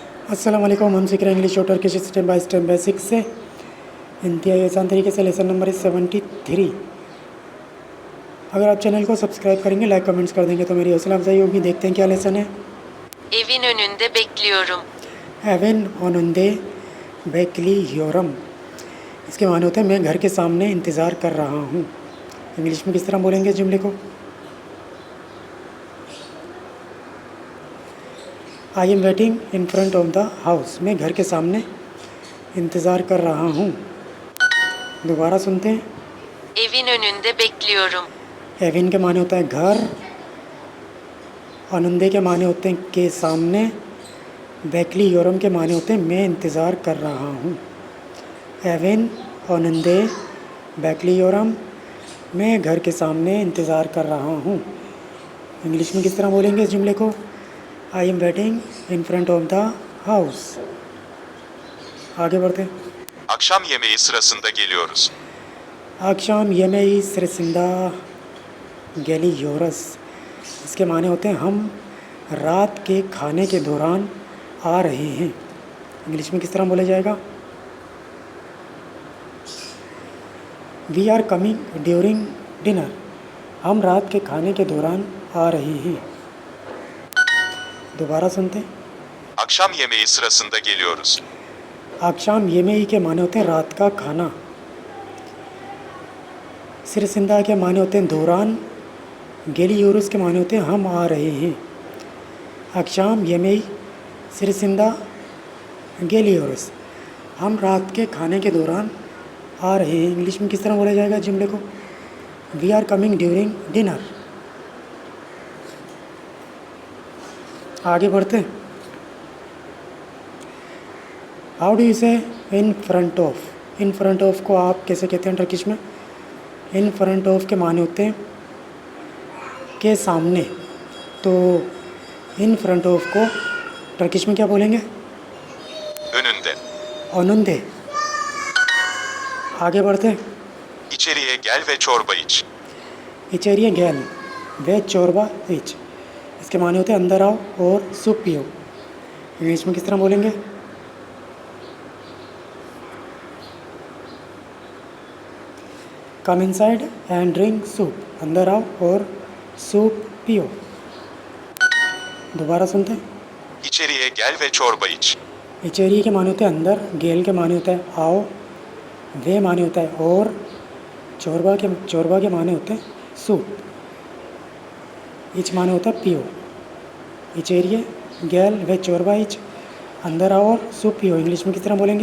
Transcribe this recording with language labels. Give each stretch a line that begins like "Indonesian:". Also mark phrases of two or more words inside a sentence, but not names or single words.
Urdu: السلام علیکم. ہم سیکھ رہے ہیں انگلش اور ٹرکش
English: step by step
Urdu: بیسکس سے انتہائی آسان طریقے سے.
English: Lesson number 73.
Urdu: اگر آپ چینل کو سبسکرائب کریں گے,
English: like comments
Urdu: کر دیں گے تو میری حوصلہ افزائی ہوگی. دیکھتے ہیں کیا لیسن ہے.
Turkish: Evin önünde bekliyorum. Evin önünde bekliyorum।
Urdu: اس کے معنی ہوتے ہیں میں گھر کے سامنے انتظار کر رہا ہوں. انگلش میں کس طرح بولیں گے اس جملے کو?
English: I am waiting in front of the house.
Urdu: میں گھر کے سامنے انتظار کر رہا ہوں. دوبارہ سنتے ہیں.
Turkish: Evin önünde bekliyorum.
Urdu: ایوین کے معنی ہوتا ہے گھر، انوندے کے معنی ہوتے ہیں کے سامنے، بیکلیورم کے معنی ہوتے ہیں میں انتظار کر رہا ہوں.
Turkish: Evin önünde bekliyorum,
Urdu: میں گھر کے سامنے انتظار کر رہا ہوں. انگلش میں کس طرح بولیں گے اس جملے کو?
English: I am waiting in front of the house.
Urdu: آگے بڑھتے ہیں.
Turkish: Akşam yemeği sırasında geliyoruz. akşam yemeği sırasında geliyoruz।
Urdu: اس کے معنی ہوتے ہیں ہم رات کے کھانے کے دوران آ رہے ہیں. انگلش میں کس طرح بولا جائے گا?
English: We are coming during dinner.
Urdu: ہم رات کے کھانے کے دوران آ رہے ہیں. دوبارہ سنتے ہیں.
Turkish: Akşam yemeği sırasında geliyoruz. akşam yemeği
Urdu: کے معنی ہوتے ہیں رات کا کھانا. سرسندا کے معنی ہوتے ہیں دوران. گیلیورس کے معنی ہوتے ہیں ہم آ رہے ہیں.
Turkish: akşam yemeği sırasında geliyoruz,
Urdu: ہم رات کے کھانے کے دوران آ رہے ہیں. انگلش میں کس طرح بولا جائے گا جملے کو?
English: We are coming during dinner.
Urdu: آگے بڑھتے ہیں.
English: How do you say in front of? in front of
Urdu: کو آپ کیسے کہتے ہیں ٹرکش میں?
English: in front of
Urdu: کے معنی ہوتے ہیں کے سامنے. تو
English: in front of
Urdu: کو ٹرکش میں کیا بولیں گے?
Turkish: Önünde.
Urdu: انوندے۔ آگے بڑھتے ہیں.
Turkish: İçeriye gel ve çorba iç. İçeriye gel ve çorba iç,
Urdu: اس کے معنی ہوتے ہیں اندر آؤ اور سوپ پیو. انگلش میں کس طرح بولیں گے?
English: Come inside and drink soup.
Urdu: اندر آؤ اور سوپ پیو۔ دوبارہ سنتے ہیں.
Turkish: İçeriye gel ve çorba iç.
Urdu: اچیریے کے معنی ہوتے ہیں اندر، گیل کے معنی ہوتا ہے آؤ، وے معنی ہوتا ہے اور، چوربا کے معنی ہوتے ہیں سوپ، اچ معنی ہوتا ہے پیو.
Turkish: İçeriye gel ve çorba iç,
Urdu: اندر آؤ اور سوپ پیو۔ انگلش میں کس طرح بولیں گے?